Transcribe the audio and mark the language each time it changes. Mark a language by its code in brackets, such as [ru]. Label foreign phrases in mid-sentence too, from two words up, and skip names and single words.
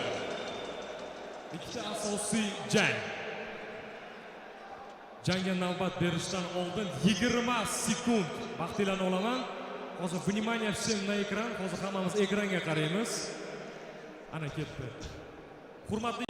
[uz] Ikkita asosiy jang. Jangga navbat berishdan oldin 20 sekund vaqtinglarni olaman. [ru] Hozir vнимание всем на экран. [uz] Hozir hammamiz ekranga qaraymiz. Ana ketdi. Hurmatli